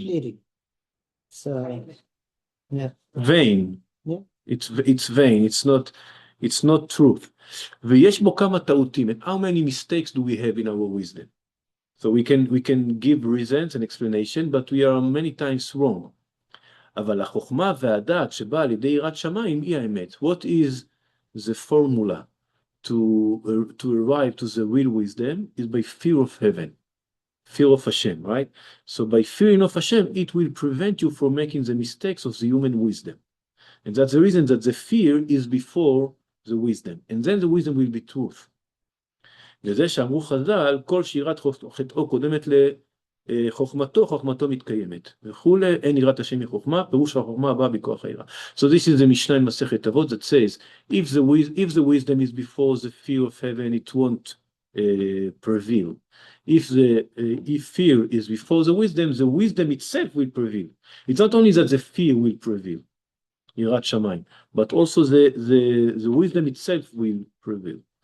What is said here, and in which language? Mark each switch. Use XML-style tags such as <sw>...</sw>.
<en>fleeting. It's, yeah, Vain. Yeah. It's vain. It's not truth.</en> <he>ויש בו כמה טעותים.</he> <en>And how many mistakes do we have in our wisdom? So we can give reasons and explanation, but we are many times wrong.</en> <he>אבל החוכמה והדעת שבאה על ידי יראת שמיים היא האמת.</he> <en>What is the formula to arrive to the real wisdom is by fear of heaven, fear of Hashem, right? So by fearing of Hashem, it will prevent you from making the mistakes of the human wisdom. And that's the reason that the fear is before the wisdom. And then the wisdom will be truth.</en> <he>וזה שאמרו חז"ל, כל שירת חטאו קודמת לחוכמתו, חוכמתו מתקיימת. וכולי, אין יראת השם מחוכמה, פירוש החוכמה הבאה בכוח היראה.</he> <en>So this is the Mishnah in Masechet Avot that says, if the wisdom is before the fear of heaven, it won't prevail. If fear is before the wisdom itself will prevail. It's not only that the fear will prevail, יראת שמיים, but also the wisdom itself will prevail.</en>